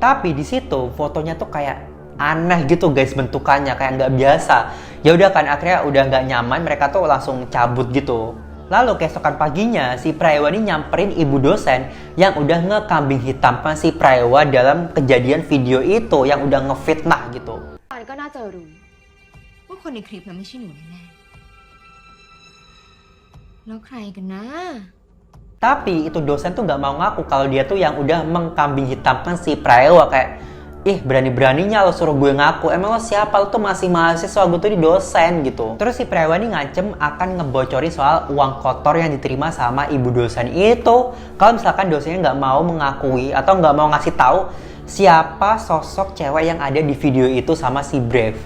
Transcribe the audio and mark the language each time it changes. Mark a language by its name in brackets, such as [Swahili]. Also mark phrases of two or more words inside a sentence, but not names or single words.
[Indonesian] Tapi di situ fotonya tuh kayak aneh gitu guys bentukannya, kayak nggak biasa. Ya udah kan akhirnya udah nggak nyaman, mereka tuh langsung cabut gitu. Lalu keesokan paginya si Prewa ini nyamperin ibu dosen yang udah ngekambing hitamkan si Prewa dalam kejadian video itu yang udah ngefitnah gitu. [Thai] ก็น่าจะรู้ว่าคนในคลิปนั้นไม่ใช่หนูแน่ๆแล้วใครกันนะ [Indonesian] Tapi itu dosen tuh nggak mau ngaku kalau dia tuh yang udah mengkambing hitamkan si Prewa. Kayak, ih berani-beraninya lo suruh gue ngaku, emang lo siapa, lo tuh masih mahasiswa, gue tuh di dosen gitu. Terus si Prewa ini ngancem akan ngebocori soal uang kotor yang diterima sama ibu dosen itu kalau misalkan dosennya nggak mau mengakui atau nggak mau ngasih tahu siapa sosok cewek yang ada di video itu sama si Brave.